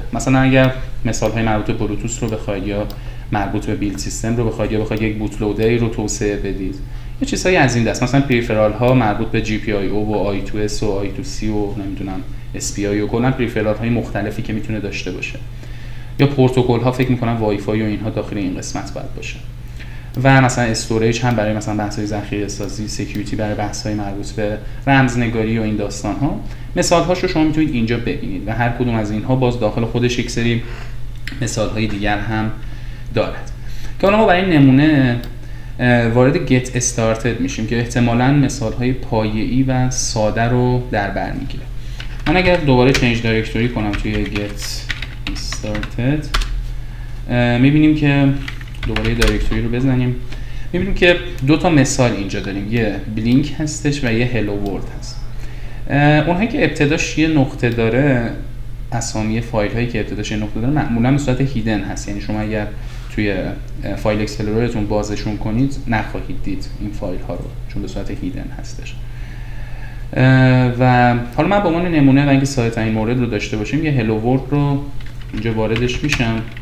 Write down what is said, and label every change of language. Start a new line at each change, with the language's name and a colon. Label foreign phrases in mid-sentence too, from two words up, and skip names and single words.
Persian: مثلا اگر مثال‌های مربوط به بلوتوث رو بخواید یا مربوط به
English: build system
Persian: رو بخواید یا بخواید یک
English: boot loaderی
Persian: رو توسعه بدید یه چیزایی از این دست، مثلا پریفرال ها مربوط به GPIO و I2S و I2C و نمیدونم SPI و کلا پریفرال های مختلفی که میتونه داشته باشه، یا پروتکل ها فکر میکنم وای فای و اینها داخل این قسمت باید باشه، و مثلا استوریج هم برای مثلا بحث های ذخیره سازی، سکیوریتی برای بحث های مربوط به رمزنگاری و این داستان ها. مثال هاش رو شما میتونید اینجا ببینید و هر کدوم از اینها باز داخل خودش یک سری مثال های دیگر هم دارد که حالا ما برای نمونه وارد
English: get started
Persian: میشیم که احتمالاً مثال‌های پایه‌ای و ساده رو در بر میگیره. من اگر دوباره
English: change directory
Persian: کنم توی get started میبینیم که دوباره دایرکتوری رو بزنیم میبینیم که 2 تا مثال اینجا داریم، یه بلینک هستش و یه
English: hello world
Persian: هست. اونهایی که ابتداش یه نقطه داره اسامی فایل هایی که ابتداش نقطه داره معمولا به صورت هیدن هست، یعنی شما اگر توی
English: file explorerتون
Persian: بازشون کنید نخواهید دید این فایل ها رو، چون به صورت هیدن هستش. و حالا من به عنوان نمونه و اینکه سایت این مورد رو داشته باشیم یه
English: hello world
Persian: رو اینجا واردش میشم.